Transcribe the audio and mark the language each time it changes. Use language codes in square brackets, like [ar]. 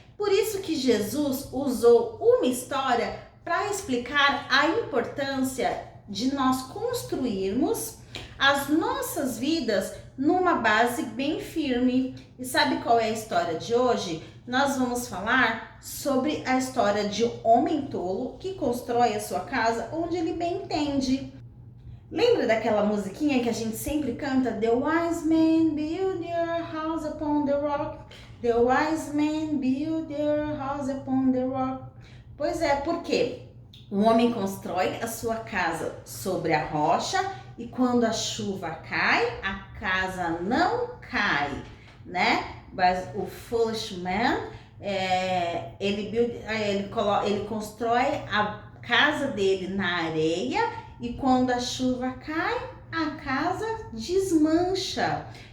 [pt] Por isso que Jesus usou uma história para explicar a importância de nós construirmos as nossas vidas numa base bem firme. E sabe qual é a história de hoje? Nós vamos falar sobre a história de um homem tolo que constrói a sua casa onde ele bem entende. Lembra daquela musiquinha que a gente sempre canta? [en] The wise man build their house upon the rock. The wise man build their house upon the rock. [pt] Pois é, porque o homem constrói a sua casa sobre a rocha e quando a chuva cai, a casa não cai, né? Mas o [en] foolish man, [pt] ele constrói a casa dele na areia e quando a chuva cai, a casa desmancha.